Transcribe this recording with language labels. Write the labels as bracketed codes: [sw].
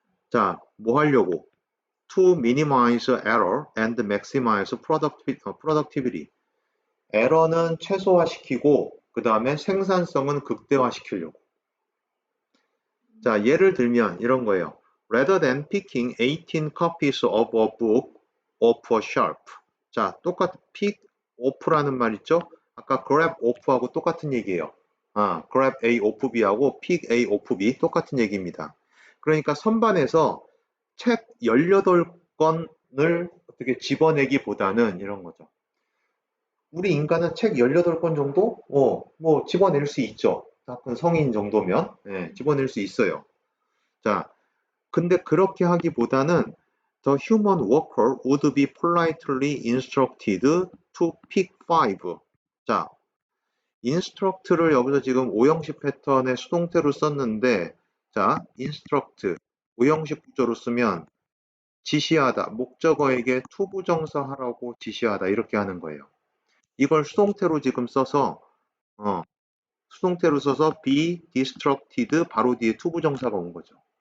[ko] 자, 뭐 하려고? [en] To minimize error and maximize productivity. [ko] 에러는 최소화시키고 그 다음에 생산성은 극대화시키려고. 자, 예를 들면 이런 거예요. [en] Rather than picking 18 copies of a book off a shelf. [ko] 자, pick off라는 말 있죠? 아까 grab off하고 똑같은 얘기예요. grab A off B하고 pick A off B 똑같은 얘기입니다. 그러니까 선반에서 책 18권을 어떻게 집어내기보다는 이런 거죠. 우리 인간은 책 18권 정도? 뭐 집어낼 수 있죠. 다 큰 성인 정도면. 예, 집어낼 수 있어요. 자, 근데 그렇게 하기보다는 [en] The human worker would be politely instructed to pick five. [ko] 자, instruct를 여기서 지금 오형식 패턴의 수동태로 썼는데, 자, instruct, 오형식 구조로 쓰면 지시하다, 목적어에게 투부정사 하라고 지시하다, 이렇게 하는 거예요. 이걸 수동태로 지금 써서, 어, 수동태로 써서 be distracted 바로 뒤에 투부정사가 온 거죠.